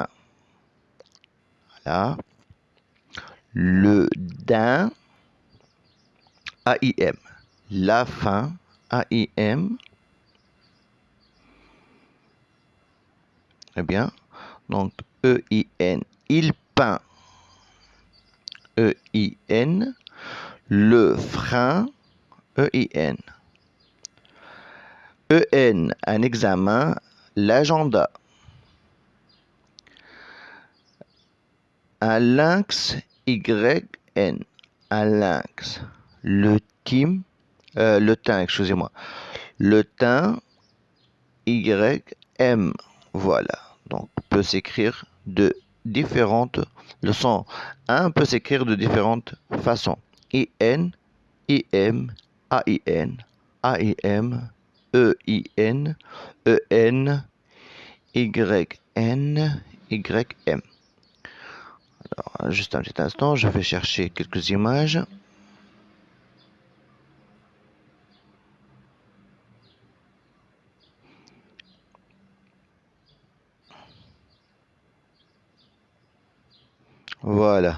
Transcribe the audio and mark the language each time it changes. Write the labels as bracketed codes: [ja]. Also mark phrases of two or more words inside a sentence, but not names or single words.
[fr] Voilà. Le daim, A-I-M. La fin, A-I-M. Très bien. Donc, E-I-N. Il peint. E-I-N. Le frein. E-I-N. E-N. Un examen. L'agenda. Un lynx. Y-N. Un lynx. Le thym. Le thym, excusez-moi. Le thym. Y-M. Voilà. Donc, peut s'écrire de différentes. Le son 1 peut s'écrire de différentes façons. I-N, I-M, A-I-N, A-I-M, E-I-N, E-N, Y-N, Y-M. Alors, juste un petit instant, je vais chercher quelques images. Voilà.